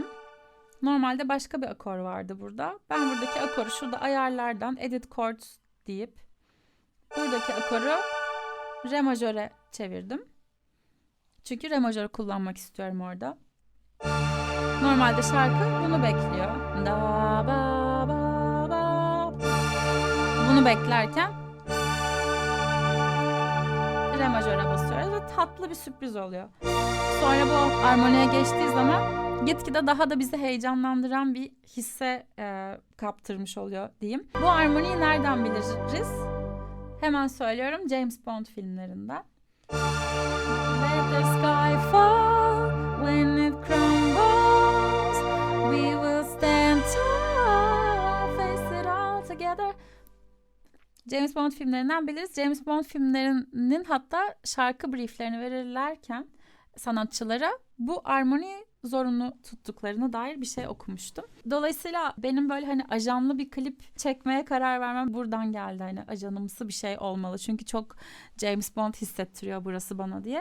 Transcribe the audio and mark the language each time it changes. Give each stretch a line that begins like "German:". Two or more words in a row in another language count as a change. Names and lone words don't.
Turkish: Normalde başka bir akor vardı burada. Ben buradaki akoru şurada ayarlardan
English: Edit Chords
Turkish: deyip buradaki akoru re majöre çevirdim. Çünkü re majörü kullanmak istiyorum orada. Normalde şarkı bunu bekliyor. Da ba ba ba. Bunu beklerken re majöre basıyoruz ve tatlı bir sürpriz oluyor. Sonra bu armoniye geçtiği zaman gitgide daha da bizi heyecanlandıran bir hisse kaptırmış oluyor diyeyim. Bu armoniyi nereden biliriz? Hemen söylüyorum, James Bond filmlerinden.
English: Let the sky fall when it crumbles. We will stand tall, face it all together.
Turkish: James Bond filmlerinden biliriz. James Bond filmlerinin hatta şarkı brieflerini verirlerken sanatçılara bu armoni zorunlu tuttuklarına dair bir şey okumuştum. Dolayısıyla benim böyle hani ajanlı bir klip çekmeye karar vermem buradan geldi. Hani ajanımsı bir şey olmalı. Çünkü çok James Bond hissettiriyor burası bana diye.